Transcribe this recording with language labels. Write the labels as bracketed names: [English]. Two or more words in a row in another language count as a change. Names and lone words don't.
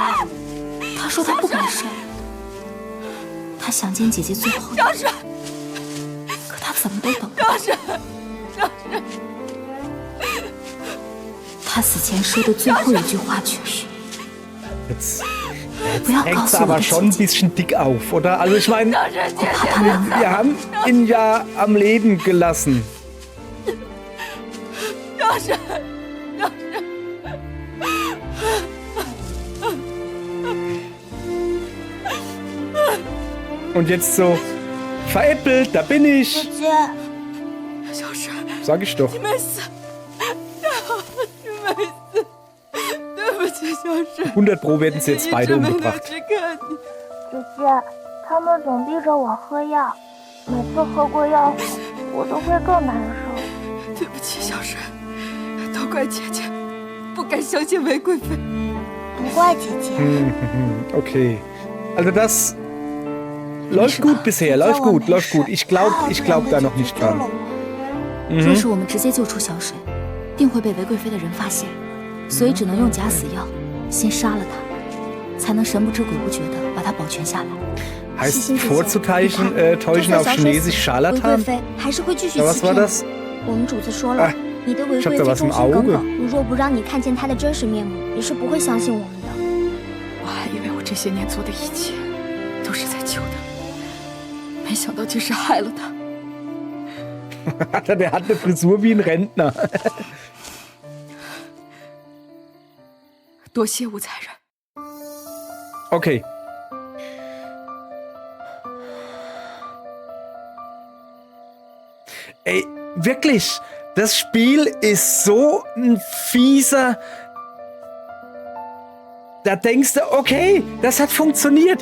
[Chinese] 她说她不敢杀，她想见姐姐最后。小水，可她怎么都等不到。小水，小水。她死前说的最后一句话却是。 [German] Jetzt [Chinese] 不要告 [German] hängt [Chinese] 诉 [German] es [Chinese] 我 [German] aber [Chinese] 的 [German] schon ein [Chinese] 姐姐， [German] bisschen dick auf, oder? Also ich meine, [Chinese] 我怕她能。 [German] wir haben ihn ja am Leben gelassen. [Chinese] 小水， [German] Und jetzt so veräppelt, da bin ich. [Chinese] 姐，小水， [German] Sag ich doch. [Chinese] 你没死，你没死，对不起，小水。 [German] 100 Pro werden sie jetzt beide [Chinese] 一直没能 [German] umgebracht. [Chinese] 去看你。姐姐，他们总逼着我喝药，每次喝过药后，我都会更难受。对不起，小水，都怪姐姐，不该相信韦贵妃。不怪姐姐。 [German] Okay. Also das läuft gut bisher, läuft gut, läuft gut. Ich glaub da noch nicht dran. [Chinese] 若是我们直接救出小水，定会被韦贵妃的人发现，所以只能用假死药，先杀了她，才能神不知鬼不觉的把她保全下来。 [German] Heißt täuschen auf Chinesisch [Chinese] 韦贵 [German] Scharlatan? [Chinese] 妃还是会继续 [German] Ja, [Chinese] 欺 [German] was war [Chinese] 骗 [German] das? [Chinese] 我们主子说了，你的韦贵妃忠心耿耿，如若不让你看见她的真实面目，你是不会相信我们的。我还以为我这些年做的一切都是在救她，没想到竟是害了她。 [German] Der hat eine Frisur wie ein Rentner. [Chinese] 多谢吴才人。 [German] Okay. Ey, wirklich, das Spiel ist so ein fieser. Da denkst du, okay, das hat funktioniert.